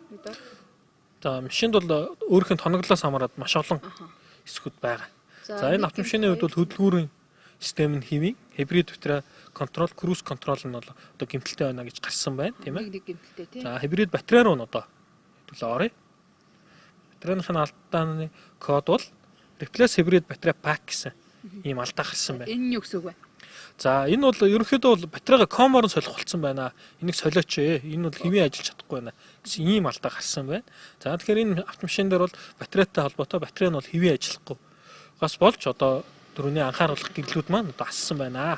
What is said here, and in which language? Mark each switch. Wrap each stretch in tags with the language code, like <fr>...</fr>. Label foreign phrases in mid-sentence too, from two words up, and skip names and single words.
<mn>За машинд бол өөрийнх нь тоноглолоос хамаарат маш олон хэсгүүд байгаа. За энэ автомашины хувьд бол хөдөлгүүрийн систем нь хэвийн хибрид батарей контрол,</mn> <en>cruise control</en> <mn>нь бол одоо гэмтэлтэй байна гэж гарсан байна, тийм ээ. Нэг гэмтэлтэй тийм. За хибрид батарей руу нь одоо хэвлээ оръё. Батарейны алдааны код бол</mn> <en>replace hybrid battery pack</en> <mn>гэсэн ийм алдаа гарсан байна. Энэ нь юу гэсэн үг вэ? За энэ бол ерөнхийдөө бол батарейга комоор нь солих болсон байна. Энийг солиоч ээ. Энэ бол хэвийн ажиллаж чадахгүй байна гэсэн ийм алдаа гарсан байна. За тэгэхээр энэ автомашин дээр бол батарейтай холбоотой батарей нь бол хэвийн ажиллахгүй. Гас болж одоо дөрөвний анхааруулах гэрлүүд маань одоо ассан байна.</mn>